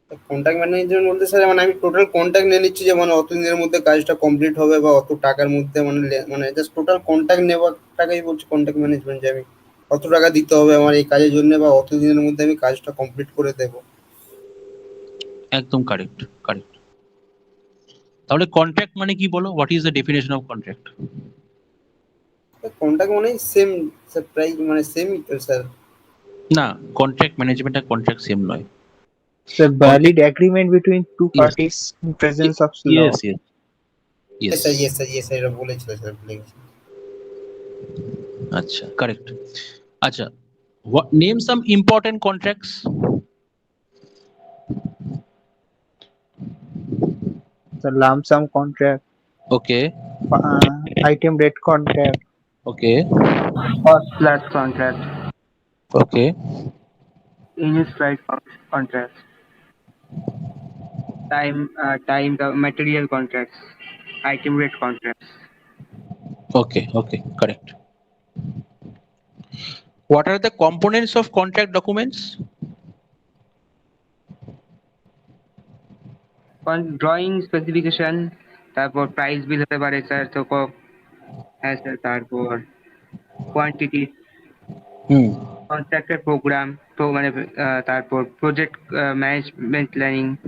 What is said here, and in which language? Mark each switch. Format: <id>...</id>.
<bn>Contract management বলতে sir মানে আমি টোটাল কন্ট্রাক্ট নিয়ে নিচ্ছি যে মানে অত দিনের মধ্যে কাজটা কমপ্লিট হবে বা অত টাকার মধ্যে মানে মানে জাস্ট টোটাল কন্ট্রাক্ট নেওয়ার টাকাই বলছি কন্ট্রাক্ট ম্যানেজমেন্ট, যে আমি কত টাকা দিতে হবে আমার এই কাজের জন্য বা অত দিনের মধ্যে আমি কাজটা কমপ্লিট করে দেবো।</bn> <en>একদম correct, correct.</en> <bn>তাহলে কন্ট্রাক্ট মানে কি বলো,</bn> <en>What is the definition of contract?</en> <bn>Contract মানে সেম স্যার, প্রায় মানে সেমই তো স্যার। না, কন্ট্রাক্ট ম্যানেজমেন্ট আর কন্ট্রাক্ট সেম নয়।</bn> <en>The valid agreement between two Yes. parties in presence of law. Yes, yes, yes yes. Sir, yes sir, yes sir,</en> <bn>এটা বলেছিল</bn> <en>sir,</en> <bn>ভুলে গেছি। আচ্ছা, কারেক্ট।</bn> <en>আচ্ছা, name some important contracts. The lump sum contract, okay, item rate contract, okay, cost plus contract, okay, unit price contracts, time the material contracts, item rate contracts. Okay, okay, correct. What are the components of contract documents?</en> <bn>Drawing specification, তারপর price বিল হতে পারে sir, তো হ্যাঁ sir, তারপর quantity, হুম, কন্ট্রাক্টের programme, তো মানে তারপর project management planning,</bn>